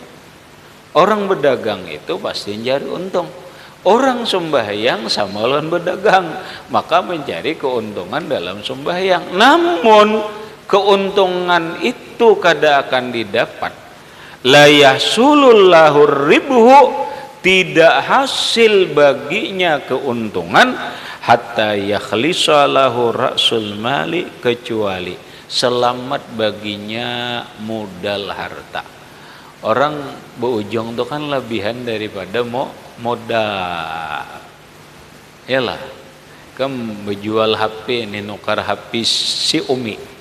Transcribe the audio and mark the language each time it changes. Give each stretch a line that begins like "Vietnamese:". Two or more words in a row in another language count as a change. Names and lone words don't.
Indonesian: Orang berdagang itu pasti mencari untung.
Banjar: Orang sembahyang sama lawan berdagang, maka mencari keuntungan dalam sembahyang. Namun keuntungan itu kada akan didapat.
Arabic: لا يحصل له ربح,
Indonesian: tidak hasil baginya keuntungan,
Arabic: حتى يخلص له رأس المال,
Indonesian: kecuali selamat baginya modal harta.
Banjar: Orang berujung itu kan lebihan daripada modal. Yalah, kamu berjual HP ini, nukar HP si Umi.